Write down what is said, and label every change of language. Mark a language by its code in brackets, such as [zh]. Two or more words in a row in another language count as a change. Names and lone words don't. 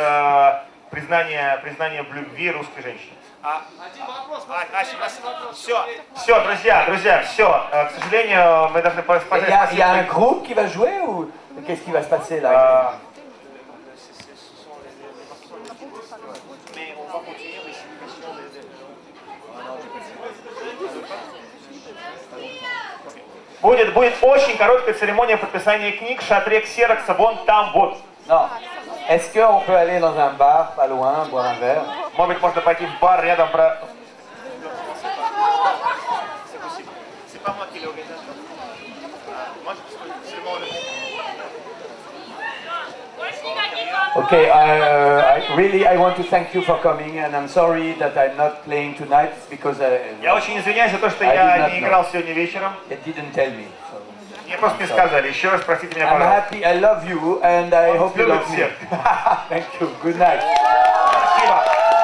[ru] Это признание в любви русской женщины. Все, друзья, все. К сожалению, мы должны спасать. [fr] Il y a un groupe qui va jouer ou qu'est-ce qui va se passer là? [ru] Будет очень короткая церемония подписания книг в шатре Ксерокса, вон там вот. [fr] Non. Est-ce qu'on peut aller dans un bar pas loin, boire un verre? [ru] Может быть, можно пойти в бар рядом. [fr] c'est pas moi qui l'ai organisé. Moi, c'est le monde. [en] Okay, I want to thank you for coming, and I'm sorry that I'm not playing tonight. It's because [ru] Я очень извиняюсь за то, что я не играл сегодня вечером. [en] It didn't tell me. So. [ru] Мне просто не сказали. Еще раз простите меня, [en] I'm [ru] пожалуйста. [en] happy. I love you, and I hope you love me. Thank you. Good night. [ru] Спасибо.